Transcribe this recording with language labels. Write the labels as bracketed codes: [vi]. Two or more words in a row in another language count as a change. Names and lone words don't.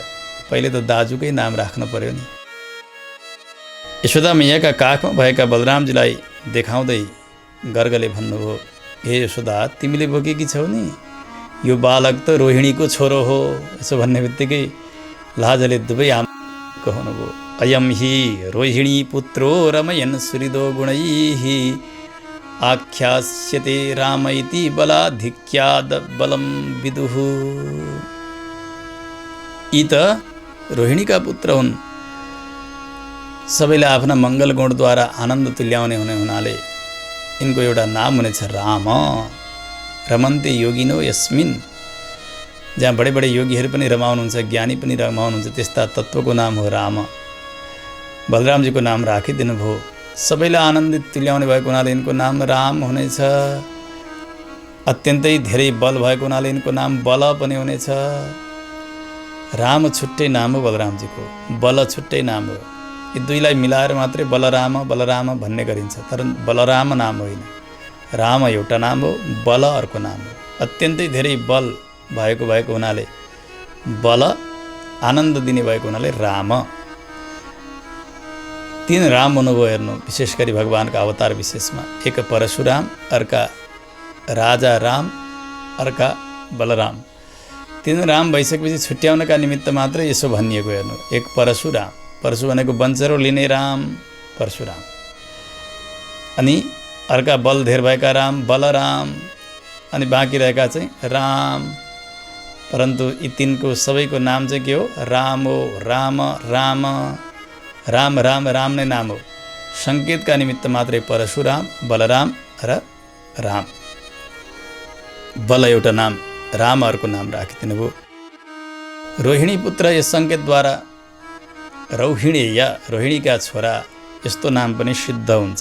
[ne] पहिले त दाजुकै नाम राख्नु पर्यो नि। यशोदा मैयाका काखमा भएका बलरामजीलाई देखाउँदै गर्गले भन्नुभयो, हे यशोदा, तिमीले बोकेकी छौ नि, यो बालक त रोहिणीको छोरो हो। यसो भन्ने बित्तिकै लाजले दुवै आमा कहनुभयो, [sa] अयम हि रोहिणी पुत्रो रमयन् सुहृदो गुणैः आख्यास्यते राम इति बलाधिक्याद बलम विदुः। [ne] यी त रोहिणीका पुत्र हुन्। सबैले आफ्ना मङ्गल गुणद्वारा आनन्द तुल्याउने हुनाले यिनको एउटा नाम हुनेछ राम। [sa] रमन्ते योगिनो यस्मिन्। [ne] जहाँ बडे बडे योगीहरू पनि रमाउनुहुन्छ, ज्ञानी पनि रमाउनुहुन्छ, त्यस्ता तत्त्वको नाम हो राम। बलरामजीको नाम राखिदिनु भयो। सबैलाई आनन्दित तुल्याउने भएको हुनाले यिनको नाम राम हुनेछ। अत्यन्तै धेरै बल भएको हुनाले यिनको नाम बल पनि हुनेछ। राम छुट्टै नाम हो बलरामजीको, बल छुट्टै नाम हो। यी दुईलाई मिलाएर मात्रै बलराम बलराम भन्ने गरिन्छ। तर बलराम नाम होइन, राम एउटा नाम हो, बल अर्को नाम हो। अत्यन्तै धेरै बल भएको हुनाले, बल आनन्द दिने भएको हुनाले राम। तीन राम हुनुभयो हेर्नु, विशेष गरी भगवानको अवतार विशेषमा। एक परशुराम, अर्का राजा राम, अर्का बलराम। तीन राम भइसकेपछि छुट्याउनका निमित्त मात्रै यसो भनिएको हेर्नु। एक परशुराम, परशु भनेको वञ्चरो लिने राम परशुराम, अनि अर्का बल धेर भएका राम बलराम, अनि बाँकी रहेका चाहिँ राम। परन्तु यी तिनको सबैको नाम चाहिँ के हो? राम हो। राम राम राम राम राम नै नाम हो। सङ्केतका निमित्त मात्रै परशुराम, बलराम र राम। बल एउटा नाम, राम अर्को नाम राखिदिनु भयो। रोहिणी पुत्र यस सङ्केतद्वारा रौहिणेय, रोहिणीका छोरा, यस्तो नाम पनि सिद्ध हुन्छ।